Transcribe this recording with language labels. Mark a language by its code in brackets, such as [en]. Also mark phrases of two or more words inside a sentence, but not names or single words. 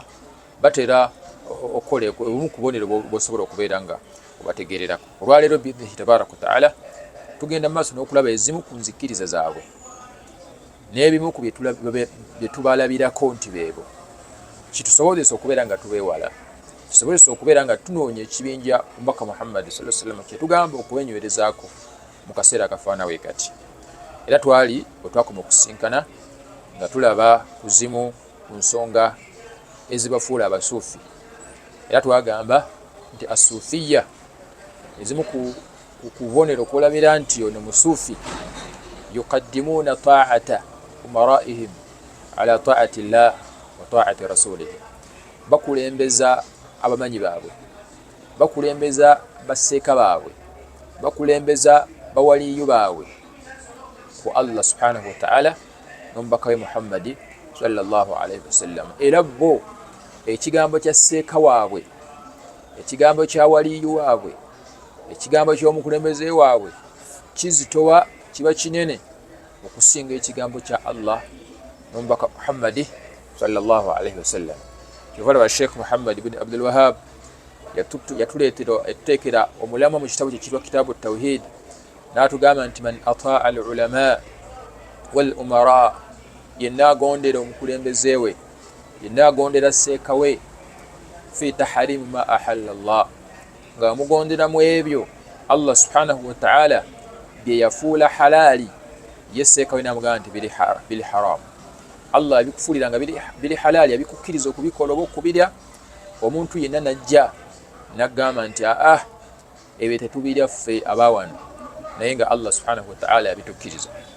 [lg] Batera okukola obumu ku bubonero bw'osobola okubeera nga obategeererako. Olwaleero [ar] بإذنه تبارك وتعالى [lg] tugenda mu maaso n'okulaba ezimu ku nzikiriza zaabwe n'ebimu ku bye tubalabirako nti beebo, kitusobozesa okubeera nga tubeewala, kisobozesa okubeera nga tunoonya ekibinja Omubaka Muhammad [ar] صلى الله عليه وسلم [lg] kyetugamba okubenywerezaako mu kaseera akafaana bwe kati. Era twali bwe twakoma okusinkana nga tulaba kuzimu ku nsonga ezibafuula abasuufi, era twagamba nti asuufiya, ezimu ku bubonero okulabira nti ono musuufi, [ar] يقدمون طاعة أمرائهم على طاعة الله وطاعة رسوله, [lg] bakulembeza abamanyi baabwe, bakulembeza basseeka baabwe, bakulembeza bawaliyu baabwe ku Allah [ar] سبحانه وتعالى [lg] n'omubaka we Muhammadi [ar] صلى الله عليه وسلم. [lg] Era bo ekigambo kya sseeka waabwe, ekigambo kya waliyu waabwe, ekigambo ky'omukulembeze waabwe kizitowa, kiba kinene okusinga ekigambo kya Allah n'omubaka Muhammadi [ar] صلى الله عليه وسلم. [lg] Kyova Sheikh Muhammad ibn Abdul Wahhab yatuteekera omulamwa mu kitabu kye kitwa Kitaabu Tawhid, n'atugamba nti [ar] من أطاع العلماء والأمراء, [lg] yenna agondera omukulembeze we, yenna agondera sseeka we, [ar] في تحريم ما أحل الله, [lg] nga mugondera mu ebyo Allah [ar] سبحانه وتعالى [lg] bye yafuula halaali, ye sseeka we namugamba nti bili haram. Allah abikufuulira nga bili halaali, abikukkiriza okubikola oba okubirya. Omuntu yenna najja n'agamba nti ebyo tetubirya ffe abawano, naye nga Allah [ar] سبحانه وتعالى [lg] abitukkiriza.